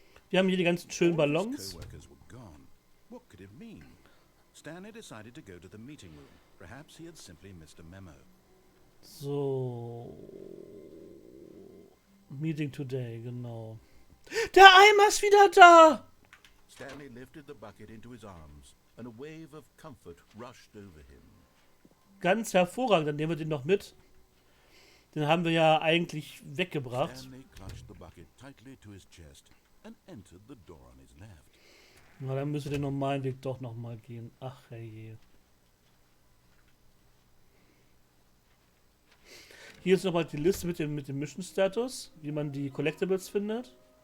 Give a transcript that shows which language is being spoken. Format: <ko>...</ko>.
<de>Wir haben hier die ganzen schönen Ballons.</de> <en>What could it mean? Stanley decided to go to the meeting room. Perhaps he had simply missed a memo.</en> <de>So.</de> <en>Meeting today,</en> <de>genau. Der Eimer ist wieder da!</de> <en>Stanley lifted the bucket into his arms, and a wave of comfort rushed over him.</en> <de>Ganz hervorragend, dann nehmen wir den noch mit. Den haben wir ja eigentlich weggebracht.</de> <en>Stanley clutched the bucket tightly to his chest and entered the door on his left.</en> <de>Na, dann müssen wir den normalen Weg doch nochmal gehen. Ach, herrje. Hier ist nochmal die Liste mit dem Mission Status, wie man die Collectibles findet.</de>